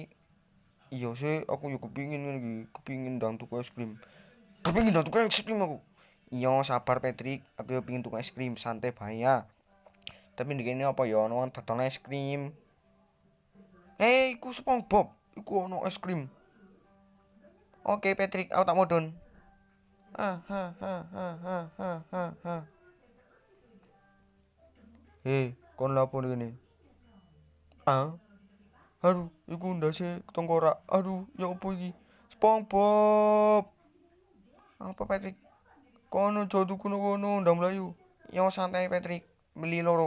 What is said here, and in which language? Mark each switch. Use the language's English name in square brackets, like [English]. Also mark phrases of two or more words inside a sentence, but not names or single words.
[Javanese] Iya sih, aku yo kepingin ngene iki, kepingin ndang tuku es krim. Kepingin ndang tuku es krim aku. Iya, sabar Patrick, aku yo pengin tuku es krim, santai bae ya. Tapi ndekene apa yo ono dodol es krim. Iku SpongeBob, iku ono es krim. Oke Patrick, aku tak modon. Ah, ha, ha, ha, ha, ha, ha, ha. Kon lapo ngene? Ah, aduh, iku ndase tengkorak. Aduh, ya opo iki? SpongeBob. Apa Patrick? Kono aja tuku kono ndang mlayu. Yo santai Patrick, beli loro.